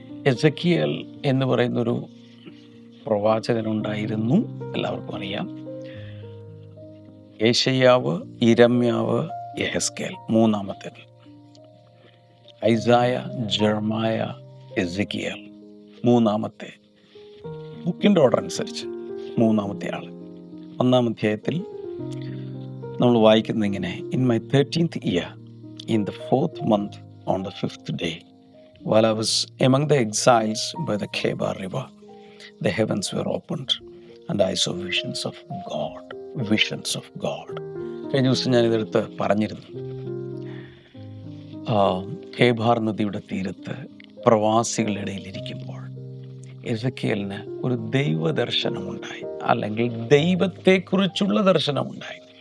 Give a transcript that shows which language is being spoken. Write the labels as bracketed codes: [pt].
[ml] Ezekiel എന്ന് പറയുന്നൊരു പ്രവാചകനുണ്ടായിരുന്നു, എല്ലാവർക്കും അറിയാം. യേശയ്യാവ്, ഇരമ്യാവ്, യെഹെസ്കേൽ മൂന്നാമത്തേത്. ഐസായ, ജെർമായ, എസെക്കിയേൽ മൂന്നാമത്തെ. ബുക്കിൻ്റെ ഓർഡർ അനുസരിച്ച് മൂന്നാമത്തെ ആൾ. ഒന്നാം അധ്യായത്തിൽ നമ്മൾ വായിക്കുന്നത് ഇങ്ങനെ: [en] In my 13th year, in the 4th month, on the 5th day, while I was among the exiles by the Kebar river, the heavens were opened and I saw visions of God. Visions of God. [ml] കഴിഞ്ഞ ദിവസം ഞാനിതെടുത്ത് പറഞ്ഞിരുന്നു. കേബാർ നദിയുടെ തീരത്ത് പ്രവാസികളുടെ ഇടയിലിരിക്കുമ്പോൾ എസെക്കിയേലിന് ഒരു ദൈവദർശനമുണ്ടായി, അല്ലെങ്കിൽ ദൈവത്തെക്കുറിച്ചുള്ള ദർശനമുണ്ടായി.